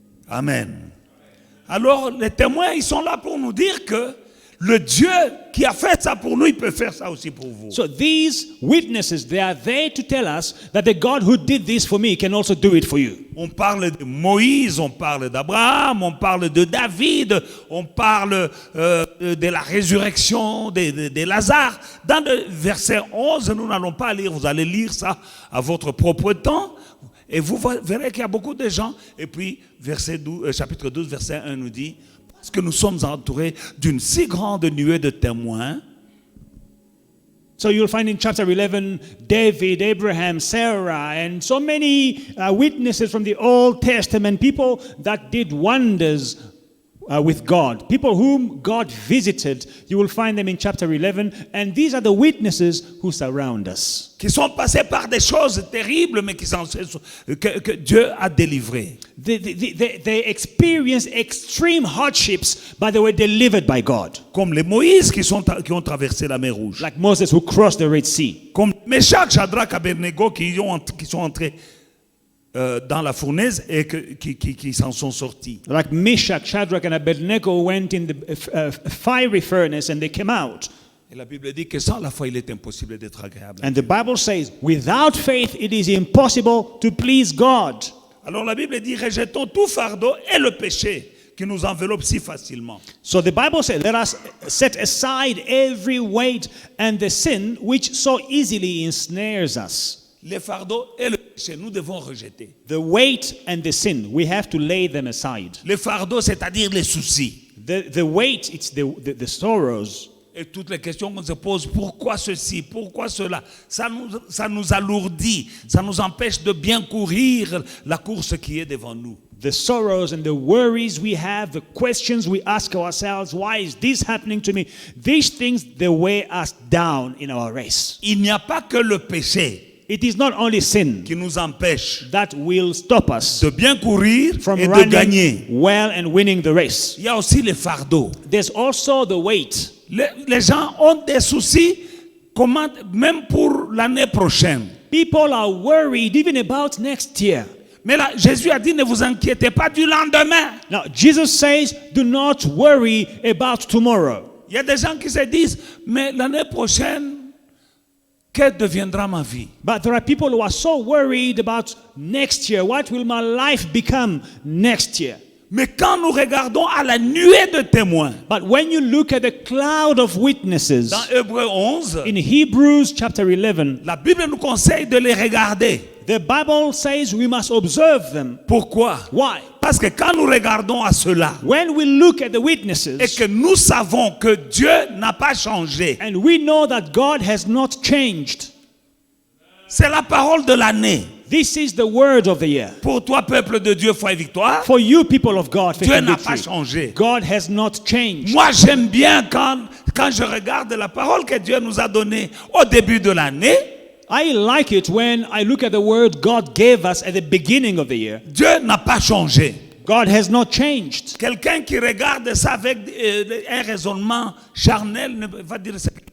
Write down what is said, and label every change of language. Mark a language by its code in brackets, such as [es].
[fr] Amen. Alors, les témoins, ils sont là pour nous dire que le Dieu qui a fait ça pour nous, il peut faire ça aussi pour vous. [en] So these witnesses, they are there to tell us that the God who did this for me can also do it for you. [fr] On parle de Moïse, on parle d'Abraham, on parle de David, on parle de la résurrection de Lazare. Dans le verset 11, nous n'allons pas lire, vous allez lire ça à votre propre temps. Et vous verrez qu'il y a beaucoup de gens. Et puis, chapitre 12, verset 1 nous dit, parce que nous sommes entourés d'une si grande nuée de témoins. [en] So you'll find in chapter 11, David, Abraham, Sarah, and so many witnesses from the Old Testament, people that did wonders with God, people whom God visited. You will find them in chapter 11, and these are the witnesses who surround us. [fr] Qui sont passés par des choses terribles, mais que Dieu a délivrés. [en] They experienced extreme hardships, but they were delivered by God. [fr] Comme les Moïse qui ont traversé la mer Rouge. [en] Like Moses who crossed the Red Sea. [fr] Comme Meshach, Shadrach, Abednego qui sont entrés dans la fournaise et qui s'en sont sortis. [en] Like Meshach, Shadrach, and Abednego went in the fiery furnace and they came out. [fr] Et la Bible dit que sans la foi, il est impossible d'être agréable. [en] And the Bible says, without faith, it is impossible to please God. [fr] Alors la Bible dit, rejetons tout fardeau et le péché qui nous enveloppe si facilement. [en] So the Bible says, let us set aside every weight and the sin which so easily ensnares us. [fr] Les fardeaux et le péché, nous devons rejeter. [en] The weight and the sin, we have to lay them aside. [fr] Les fardeaux, c'est-à-dire les soucis. [en] The weight, it's the sorrows. [fr] Et toutes les questions qu'on se pose, pourquoi ceci, pourquoi cela, ça nous alourdit, ça nous empêche de bien courir la course qui est devant nous. [en] The sorrows and the worries we have, the questions we ask ourselves, why is this happening to me? These things, they weigh us down in our race. [fr] Il n'y a pas que le péché [en] It is not only sin [fr] qui nous empêche [en] that will stop us [fr] de bien courir [en] from [fr] et de [en] running [fr] gagner. [en] well and winning the race. [fr] Il y a aussi les fardeaux. [en] There's also the weight. [fr] Les gens ont des soucis, même pour l'année prochaine. [en] People are worried even about next year. [fr] Mais là, Jésus a dit, ne vous inquiétez pas du lendemain. [en] Now, Jesus says, do not worry about tomorrow. [fr] Il y a des gens qui se disent, mais l'année prochaine, que deviendra ma vie? [en] But there are people who are so worried about next year. What will my life become next year? [fr] Mais quand nous regardons à la nuée de témoins, [en] But when you look at the cloud of witnesses [fr] dans Hébreux 11, [en] in Hebrews chapter 11, [fr] la Bible nous conseille de les regarder. [en] the Bible says we must observe them. [fr] Pourquoi? [en] Why? [fr] Parce que quand nous regardons à cela [en] When we look at the [fr] et [en] witnesses [fr] que nous savons que Dieu n'a pas changé, [en] and we know that God has not changed, [fr] c'est la parole de l'année. [en] this is the word of the year. [fr] Pour toi, peuple de Dieu, foi et victoire, [en] For you, people of God, faith [fr] Dieu [en] and [fr] n'a pas [en] victory, [fr] changé. [en] God has not changed. [fr] Moi, j'aime bien quand je regarde la parole que Dieu nous a donnée au début de l'année. [en] I like it when I look at the word God gave us at the beginning of the year. [fr] Dieu n'a pas changé. [en] God has not changed. [fr] Quelqu'un qui regarde ça avec un raisonnement charnel va dire c'est...